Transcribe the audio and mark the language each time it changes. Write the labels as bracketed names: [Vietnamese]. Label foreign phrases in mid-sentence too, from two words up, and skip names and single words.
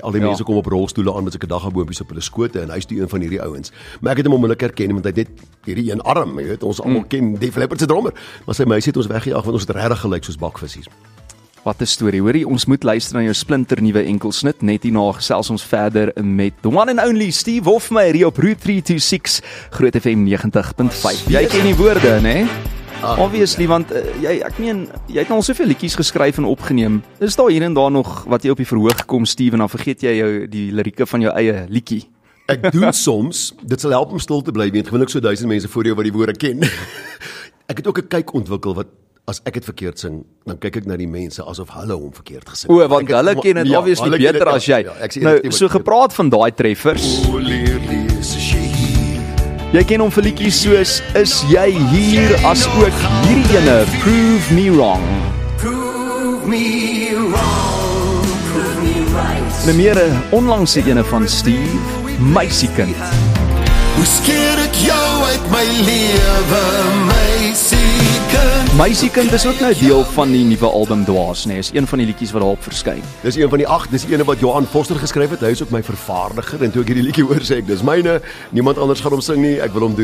[Afrikaans] Al die mense kom op rolstoele aan met sulke daggaboompies op hulle skote en hy's die een van hierdie ouens. Maar ek het hom onmiddellik herken want hy het net hierdie een arm, jy weet, ons almal ken Def Leppard se drummer. Maar sy meisie het ons weggejaag want ons het regtig gelyk soos bakvissies. Wat 'n storie. Hoorie, ons moet luister na jou splinter nuwe enkelsnit. Net hierna gesels ons verder met [English] the one and only [Afrikaans] Steve Hofmeyr hier op Route 326 Groot FM 90.5. Jy ken die woorde, né? Obviously, want ek meen, jy het nou al soveel liedjies geskryf en opgeneem. Is daar hier en daar nog wat jy op die verhoog kom, Steve, en dan vergeet jy die lirieke van jou eie liedjie? Ek doen soms, dit sal help om stil te bly, want gewoonlik so 1000 mense voor jou wat die woorde ken. Ek het ook 'n kyk ontwikkel wat as ek het verkeerd sing, dan kyk ek na die mense asof hulle hom verkeerd gesing het. Want hulle ken dit obviously beter as jy. Nou, so gepraat van daai treffers. Jy ken hom vir liedjies soos Is jy hier, as ook hierdie ene, Prove Me Wrong. [English] Prove me wrong, prove me right. [Afrikaans] Nou meer 'n onlangse ene van Steve, Meisiekind. Hoe skeer ek jou uit my lewe, meisiekind? Meisiekind is ook nou deel van die nuwe album Dwaas, nee, is een van die liedjies wat daarop verskyn. Dis een van die 8, dis een wat Johan Foster geskryf het. Hy is ook my vervaardiger en toe ek hierdie liedjie hoor sê ek dis myne, niemand anders gaan hom sing nie, ek wil hom doen.